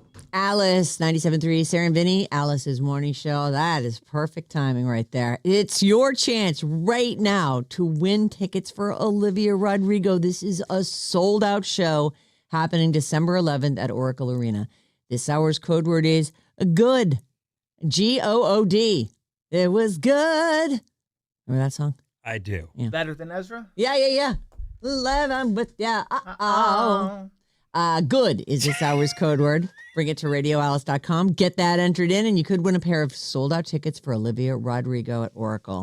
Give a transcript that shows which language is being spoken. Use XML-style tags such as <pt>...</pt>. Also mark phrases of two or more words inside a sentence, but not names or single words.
<en>Alice, 97.3, Sarah and Vinnie, Alice's morning show. That is perfect timing right there. It's your chance right now to win tickets for Olivia Rodrigo. This is a sold-out show happening December 11th at Oracle Arena. This hour's code word is good. G-O-O-D. It was good. Remember that song? I do. Yeah. Better than Ezra? Yeah. 11 with yeah. Good is this hour's code word. Bring it to radioalice.com. Get that entered in, and you could win a pair of sold-out tickets for Olivia Rodrigo at Oracle.</en>